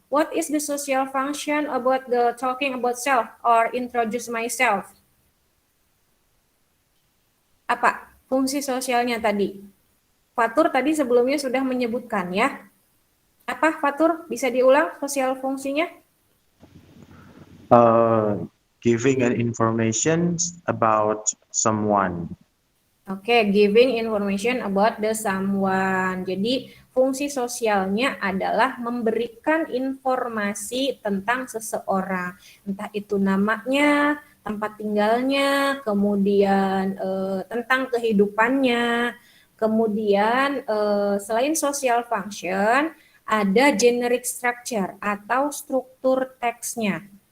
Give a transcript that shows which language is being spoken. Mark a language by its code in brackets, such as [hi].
[en] What is the social function about the talking about self or introduce myself? [id] Apa fungsi sosialnya tadi? Fatur tadi sebelumnya sudah menyebutkan ya. Apa Fatur? Bisa diulang sosial fungsinya? [en] Giving an information about someone. Oke, giving information about the someone. [id] Jadi fungsi sosialnya adalah memberikan informasi tentang seseorang, entah itu namanya, tempat tinggalnya, kemudian tentang kehidupannya, kemudian selain social function, ada generic structure atau struktur teksnya.